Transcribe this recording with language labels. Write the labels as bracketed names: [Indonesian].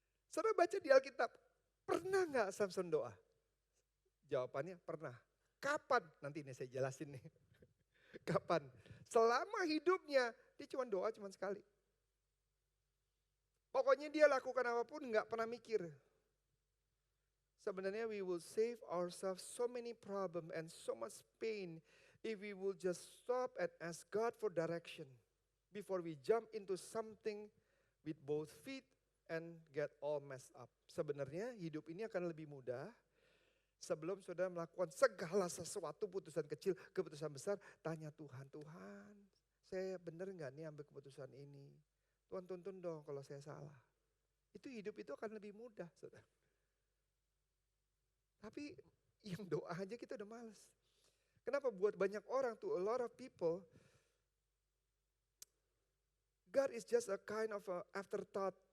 [Indonesian] Saudara baca di Alkitab, pernah gak Samson doa? Jawabannya pernah. Kapan? Nanti ini saya jelasin nih. Kapan? Selama hidupnya, dia cuma doa cuma sekali. Pokoknya dia lakukan apapun gak pernah mikir. [English] Sebenarnya we will save ourselves so many problem and so much pain if we will just stop and ask God for direction before we jump into something with both feet and get all messed up. [Indonesian] Sebenarnya hidup ini akan lebih mudah sebelum saudara melakukan segala sesuatu, putusan kecil, keputusan besar, tanya Tuhan, Tuhan saya benar gak nih ambil keputusan ini? Tuhan tuntun dong kalau saya salah. Itu hidup itu akan lebih mudah, saudara. Tapi yang doa aja kita udah males. Kenapa buat banyak orang tuh, [English] a lot of people, God is just a kind of a afterthought.